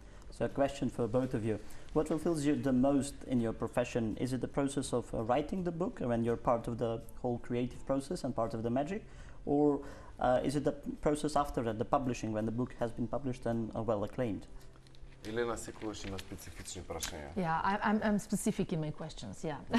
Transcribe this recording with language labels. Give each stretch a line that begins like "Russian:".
English: So a question for both of you. What fulfills you the most in your profession? Is it the process of writing the book, when you're part of the whole creative process and part of the magic? Or is it the process after that, the publishing, when the book has been published and well acclaimed?
Macedonian: Елена секогаш има специфични прашања.
English: Yeah, I'm specific in my questions, yeah.